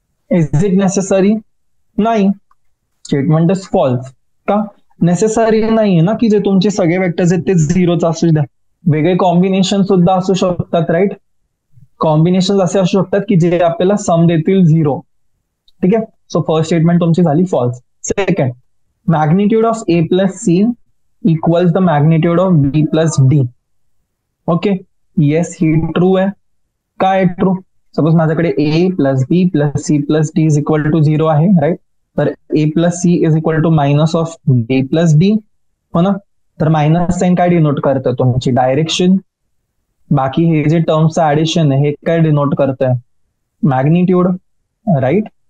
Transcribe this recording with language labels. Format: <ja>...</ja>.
<en>Is it necessary, नाही, statement is false.</en> <mr>का necessary नाहीये ना की जे तुमचे सगळे वेक्टर्स आहेत ते 0च असू द्या, वेगळे कॉम्बिनेशन सुद्धा असू शकतात, राईट. कॉम्बिनेशन असे असू शकतात की जे आपल्याला सम देतील 0. ठीक आहे, सो फर्स्ट स्टेटमेंट तुमची झाली false.</mr> <en>Second, magnitude of A plus C equals the magnitude of B plus D.</en> <mr>Okay, yes, he true आहे. काय ट्रू, सपोज माझ्याकडे</mr> <en>A plus B plus C plus D is equal to 0</en> <mr>आहे, right. तर</mr> <en>A plus C is equal to minus of B plus D,</en> <mr>हो ना, तर minus sine काय denote करतं, तुमची डायरेक्शन. बाकी हे जे टर्म्सचं ऍडिशन आहे हे काय डिनोट करतंय, मॅग्निट्यूड, राईट.</mr>